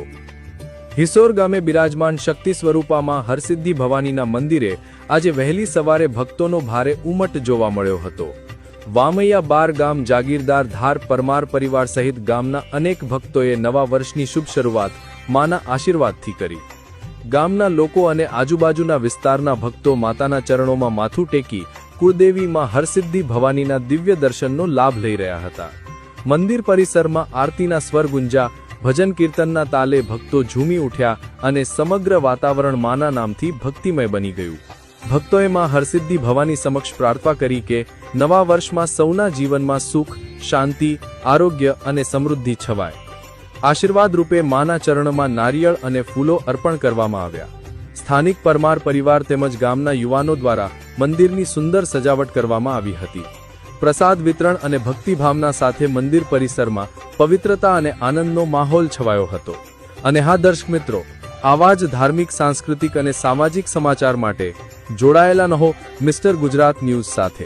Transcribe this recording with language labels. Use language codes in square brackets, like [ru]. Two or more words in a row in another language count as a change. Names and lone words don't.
[gu] હિસોર ગામે બિરાજમાન શક્તિ સ્વરૂપા માં હરસિદ્ધિ ભવાનીના મંદિરે આજે વહેલી સવારે ભક્તોનો ભારે ઉમટ જોવા મળ્યો હતો। વામૈયા બાર ગામ જાગીરદાર ધાર પરમાર પરિવાર સહિત ગામના અનેક ભક્તોએ નવા વર્ષની શુભ શરૂઆત માના આશીર્વાદથી કરી। ગામના લોકો અને આજુબાજુના વિસ્તારના ભક્તો માતાના ચરણોમાં માથું ટેકી કુળદેવી માં હરસિદ્ધિ ભવાનીના દિવ્ય દર્શનનો લાભ લઈ રહ્યા હતા। મંદિર પરિસરમાં આરતીના સ્વર ગુંજ્યા, ભજન કીર્તનના તાલે ભક્તો ઝૂમી ઊઠ્યા અને સમગ્ર વાતાવરણ માના નામથી ભક્તિમય બની ગયું। ભક્તોએ માં હરસિદ્ધિ ભવાની સમક્ષ પ્રાર્થના કરી કે નવા વર્ષમાં સૌના જીવનમાં સુખ, શાંતિ, આરોગ્ય અને સમૃદ્ધિ છવાય। આશીર્વાદ રૂપે માના ચરણમાં નારિયેળ અને ફૂલો અર્પણ કરવામાં આવ્યા। સ્થાનિક પરમાર પરિવાર તેમજ ગામના યુવાનો દ્વારા મંદિરની સુંદર સજાવટ કરવામાં આવી હતી। પ્રસાદ વિતરણ અને ભક્તિ ભાવના સાથે મંદિર પરિસરમાં પવિત્રતા અને આનંદનો માહોલ છવાયો હતો। અને હા દર્શક મિત્રો, આવા જ ધાર્મિક, સાંસ્કૃતિક અને સામાજિક સમાચાર માટે જોડાયેલા રહો મિસ્ટર ગુજરાત ન્યૂઝ સાથે।